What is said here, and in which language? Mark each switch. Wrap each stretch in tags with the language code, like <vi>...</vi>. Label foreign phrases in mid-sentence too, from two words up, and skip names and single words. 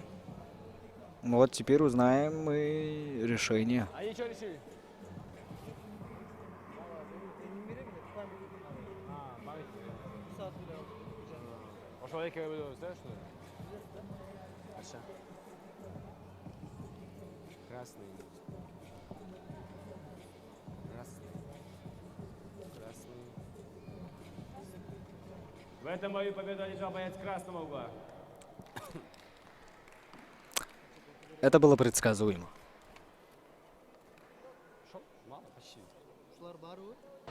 <ru>Вот теперь узнаем мы решение. Они что решили?</ru> <ky>Ошол экеге бөлөбүз да,</ky> <ru>что ли? Хорошо. Красный. Красный. Красный. В этом бою победу одержал боец красного угла. Это было предсказуемо. Мало, почти.</ru> <ky>Ушулар баары</ky>